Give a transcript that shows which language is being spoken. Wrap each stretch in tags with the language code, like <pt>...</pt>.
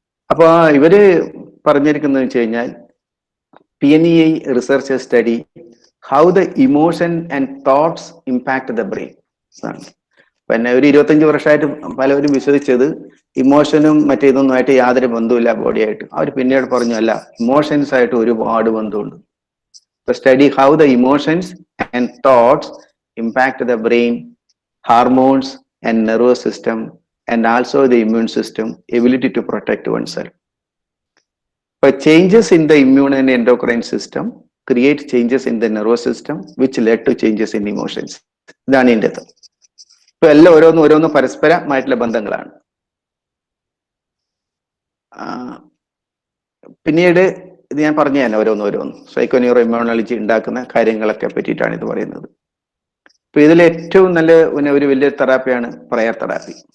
<ml>അപ്പൊ ഇവര് പറഞ്ഞിരിക്കുന്നത് വെച്ച് കഴിഞ്ഞാൽ</ml> <en>PNEI researchers study how the emotion and thoughts impact the brain.</en> <ml>പിന്നെ ഒരു 25 വർഷമായിട്ട് പലവരും വിശ്വസിച്ചത് ഇമോഷനും മറ്റേതൊന്നുമായിട്ട് യാതൊരു ബന്ധവുമില്ല ബോഡിയായിട്ട്. അവർ പിന്നീട് പറഞ്ഞു അല്ല, ഇമോഷൻസ് ആയിട്ട് ഒരുപാട് ബന്ധമുണ്ട്.</ml> <en>Study how the emotions and thoughts impact the brain, hormones and nervous system and also the immune system, ability to protect oneself. But changes in the immune and endocrine system create changes in the nervous system, which led to changes in emotions.</en> <ml>ഇതാണ് ഇതിൻ്റെ അർത്ഥം. ഇപ്പൊ എല്ലാം ഓരോന്നും പരസ്പരമായിട്ടുള്ള ബന്ധങ്ങളാണ്. പിന്നീട് ഇത് ഞാൻ പറഞ്ഞു തന്നെ ഓരോന്ന് സൈക്കോ ന്യൂറോ ഇമ്മ്യൂണോളജി ഉണ്ടാക്കുന്ന കാര്യങ്ങളൊക്കെ പറ്റിയിട്ടാണ് ഇത് പറയുന്നത്. ഇപ്പൊ ഇതിൽ ഏറ്റവും നല്ല ഒരു വലിയ തെറാപ്പിയാണ് പ്രയർ തെറാപ്പി.</ml>